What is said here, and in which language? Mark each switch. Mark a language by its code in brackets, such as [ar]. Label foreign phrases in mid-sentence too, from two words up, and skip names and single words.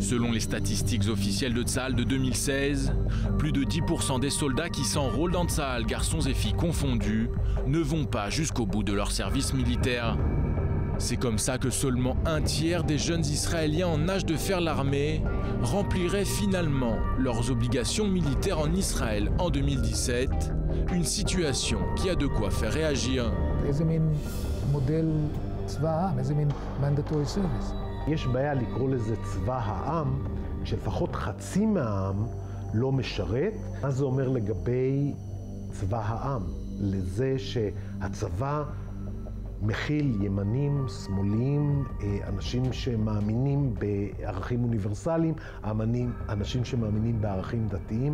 [fr] Selon les statistiques officielles de Tsahal de 2016, plus de 10% des soldats qui s'enrôlent dans Tsahal, garçons et filles confondus, ne vont pas jusqu'au bout de leur service militaire. C'est comme ça que seulement un tiers des jeunes Israéliens en âge de faire l'armée rempliraient finalement leurs obligations militaires en Israël en 2017, une situation qui a de quoi faire réagir. [he] יש בעיה לקרוא לזה צבא העם, כשלפחות חצי מהעם לא משרת. מה זה אומר לגבי צבא העם? לזה שהצבא מכיל ימנים, שמאליים, אנשים שמאמינים בערכים אוניברסליים, אנשים שמאמינים בערכים דתיים.